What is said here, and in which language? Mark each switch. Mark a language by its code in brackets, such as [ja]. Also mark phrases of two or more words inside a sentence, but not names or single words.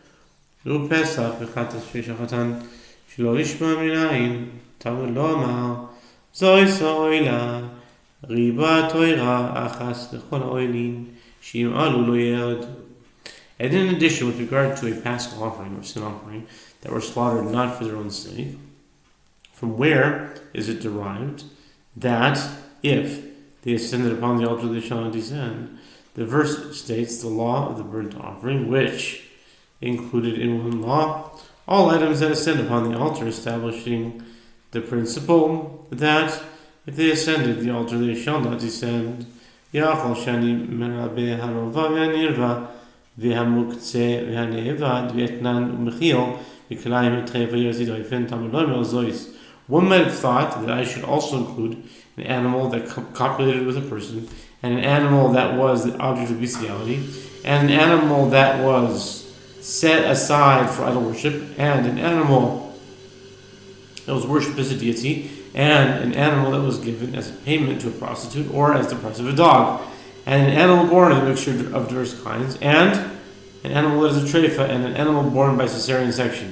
[en] And in addition, with regard to a paschal offering or sin offering that were slaughtered not for their own sake, from where is it derived that if they ascended upon the altar they shall not descend? The verse states the law of the burnt offering, which included in one law all items that ascend upon the altar, establishing the principle that if they ascended the altar they shall not descend. [he] יכול שאני מרבה הרובע והנרבע והמוקצה והנעבד ואתנן ומחיר וכלאים וטריפה ויוצא דופן תלמוד לומר זאת. [en] One might have thought that I should also include an animal that copulated with a person, and an animal that was the object of bestiality, and an animal that was set aside for idol worship, and an animal that was worshipped as a deity, and an animal that was given as a payment to a prostitute or as the price of a dog, and an animal born of a mixture of diverse kinds, and an animal that is a treifa, and an animal born by cesarean section.